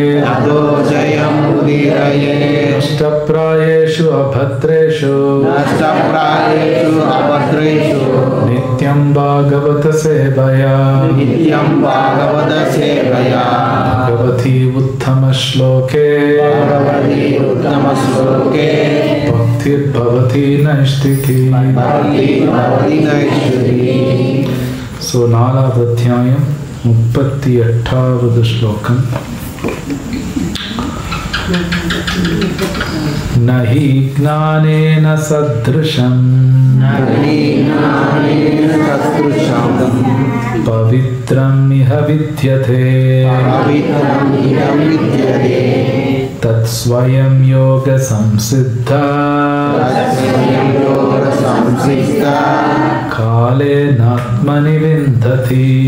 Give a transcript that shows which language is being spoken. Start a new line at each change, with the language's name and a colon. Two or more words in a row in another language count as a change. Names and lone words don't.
Sanskrit: नष्टप्रायेषु अभद्रेषु नित्यं भागवत सेवया भगवति उत्तम श्लोके भक्तिर् भवति नैष्ठिकी.
Tamil: So, 4வது அத்தியாயம் 38வது ஸ்லோகம்.
Sanskrit: नहि ज्ञानेन सदृशं पवित्रम् इह विद्यते तत् स्वयं योग संसिद्धः काले नात्मनि विन्दति.